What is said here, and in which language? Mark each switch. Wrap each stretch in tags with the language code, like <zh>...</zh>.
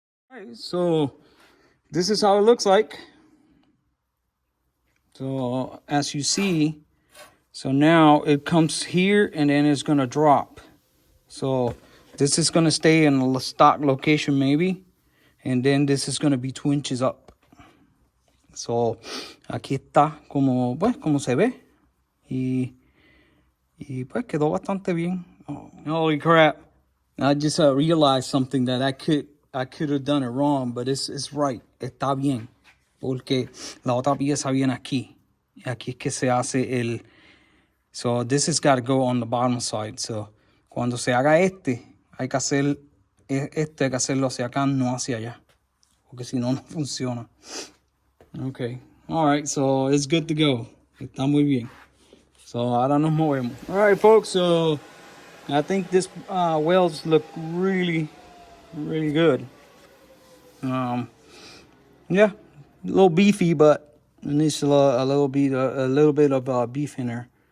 <en>All right, so this is how it looks like. So as you see, so now it comes here and then it's gonna drop. So this is gonna stay in a stock location maybe, and then this is gonna be 2 inches up.</en> <es>So aquí está como se ve, y pues quedó bastante bien.</es> <en>Oh, holy crap! I just realized something that I could have done it wrong, but it's right.</en> <es>Está bien, porque la otra pieza viene aquí. Aquí es que se hace el.</es> <en>So this has got to go on the bottom side.</en> <es>So cuando se haga hay que hacer hay que hacerlo hacia acá, no hacia allá, porque si no, no funciona.</es> <en>Okay, all right, so it's good to go.</en> <es>Está muy bien.</es> <en>So</en> <es>ahora nos movemos.</es> <en>All right, folks. So I think this welds look really, really good. Yeah, a little beefy, but it needs a little bit of beef in there.</en>